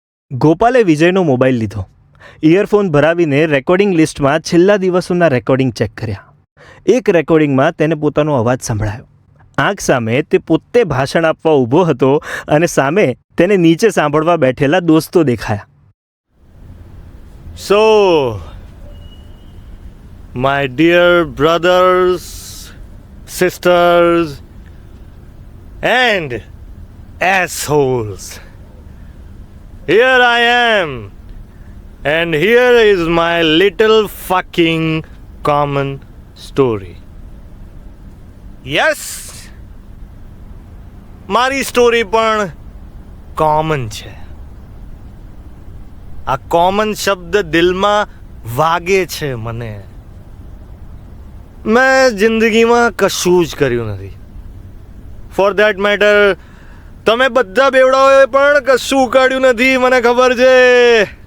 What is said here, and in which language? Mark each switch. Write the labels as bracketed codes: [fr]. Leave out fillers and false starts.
[gu] ગોપાલે વિજયનો mobile લીધો. Earphone ભરાવીને recording લિસ્ટમાં છેલ્લા દિવસોના રેકોર્ડિંગ ચેક કર્યા. એક રેકોર્ડિંગમાં તેને પોતાનો અવાજ સંભળાયો. આંખ સામે તે પોતે ભાષણ આપવા ઊભો હતો અને સામે તેને નીચે સાંભળવા બેઠેલા દોસ્તો દેખાયા. [en] So, my dear brothers, sisters, and assholes, here I am, and here is my little fucking common story. [gu] Yes, મારી સ્ટોરી પણ કોમન છે. આ કોમન શબ્દ દિલમાં વાગે છે મને. મેં જિંદગીમાં કશું જ કર્યું નથી. [en] for that matter [gu] તમે બધા બેવડાઓએ પણ કશું ઉકાળ્યું નથી, મને ખબર છે.